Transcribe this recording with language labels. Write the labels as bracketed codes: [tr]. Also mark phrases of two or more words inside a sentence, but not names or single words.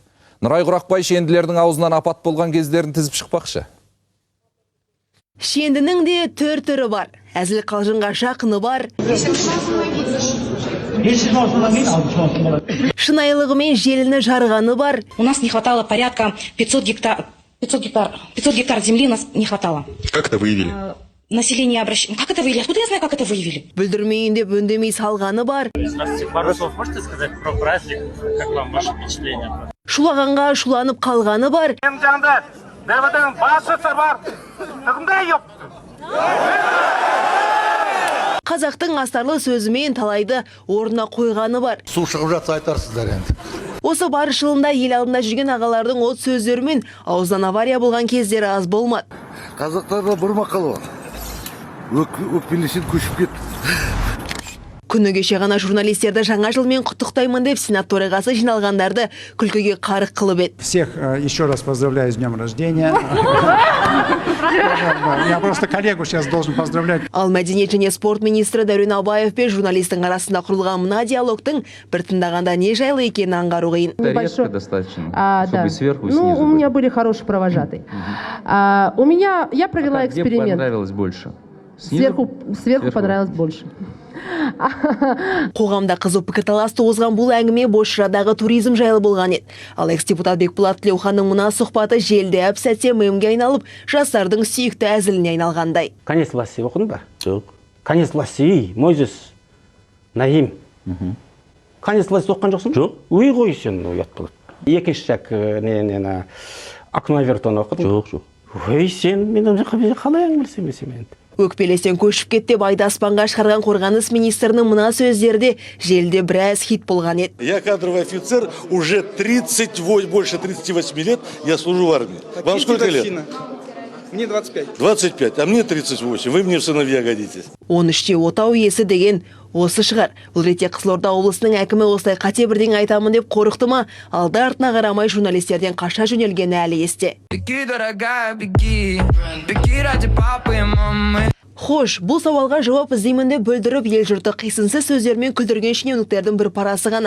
[kk] Нұрай Құрақбай шенділердің аузынан апат болған кездерін тізіп шықпақшы. Шендінің де түр-түрі бар. Әзіл қалжыңға жақыны бар. Шынайлығымен желіні жарғаны бар. [ru] У нас не хватало порядка 500 гектар земли нас не хватало. Как это выявили? Население обращено. Как это выявили? Откуда я знаю, как это выявили? [kk] Бүлдірмейін деп өндемей салғаны бар. [ru] Пару слов можете сказать про праздник? Как вам ваше впечатление? [kk] Шулағанға шуланып қалғаны бар. Қазақтың астарлы сөзімен талайды орнына қойғаны бар. Су шығып жатса айтарсыздар енді. Осы барышылында ел алдында жүрген ағалардың от сөздерімен ауыздан авария болған кездері аз болмады. Қазақтарда бір мақал бар. Өкпелесең көшіп кет. Күні кеше ғана журналистерді жаңа жылмен құттықтаймын деп сенат төрағасы жиналғандарды күлкіге қарық қылып еді. [ru] Всех еще раз поздравляю с днем рождения. Я просто коллегу сейчас должен поздравлять. [kk] Ал мәдениет және спорт министрі Дәурен Абаев пен журналистің арасында құрылған мына диалогтың бір тыңдағанда не жайлы екенін аңғару қиын. [ru] Редко достаточно, чтобы сверху и снизу. Ну, у меня были хорошие провожатые. Я провела эксперимент. Где понравилось больше? Сверху понравилось больше. [kk] Қоғамда қызу пікірталас туғызған бұл әңгіме Бозшырадағы туризм жайлы болған еді. Ал экс-депутат Бекболат Тілеуханның мына сұхбаты желіде әп-сәтте мемге айналып, жастардың сүйікті әзіліне айналғандай. Конец власти оқыдың ба? Жоқ. Конец власти, Мойзес, Наим. Конец власти оққан жоқсың? Жоқ. Ой ғой сен, ұят болады. Екінші жақ окно Авертон оқыдың? Жоқ. Ой сен, мен қалай әңгімелесем енді. Өкпелестен көшіп кетті байды аспанға шығарған қорғаныс министрінің мына сөздерде желіде біраз хит болған еді. [ru] Я кадровый офицер, уже больше 38 лет я служу в армии. Вам сколько лет? Мне 25. 25, а мне 38. Вы мне в сыновья годитесь. [kk] 13-те отау иесі деген осы шығар. Бұл ретте Қызылорда облысының әкімі осылай қате бірден айтамын деп қорықты ма, алды артына қарамай журналистерден қаша жөнелгені әлі есте. Хош, бұл сауалға жауап іздеймін деп бүлдіріп ел жұрты қисынсыз сөздермен күлдірген шенеуніктердің бір парасы ғана.